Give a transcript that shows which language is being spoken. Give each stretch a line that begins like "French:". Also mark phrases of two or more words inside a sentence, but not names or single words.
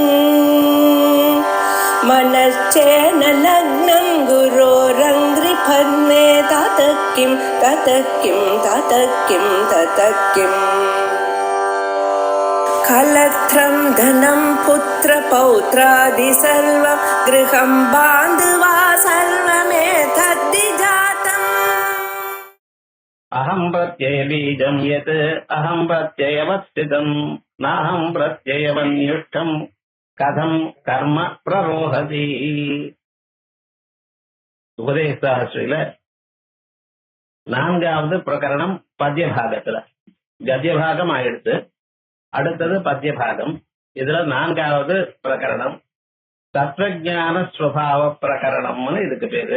Sanskrit: मनश्चेन लग्नं गुरोरङ्घ्रिफन्ने ततः किं कलत्रं धनं पुत्रपौत्रादि सर्वं गृहं बान्धवा सर्वमेतद्धि जातम्। अहं प्रत्यय बीजं यत् अहं प्रत्ययवस्थितं नाहं प्रत्ययवन्युष्ठं कथं कर्म प्ररोहति।
Tamil: உபதேசாஸ்திரியில நான்காவது பிரகரணம் பத்யபாகத்துல கத்தியபாகம் ஆயிடுத்து, அடுத்தது பத்யபாகம். இதுல நான்காவது பிரகரணம் தத்துவஞான ஸ்வபாவ பிரகரணம்னு இதுக்கு பேரு.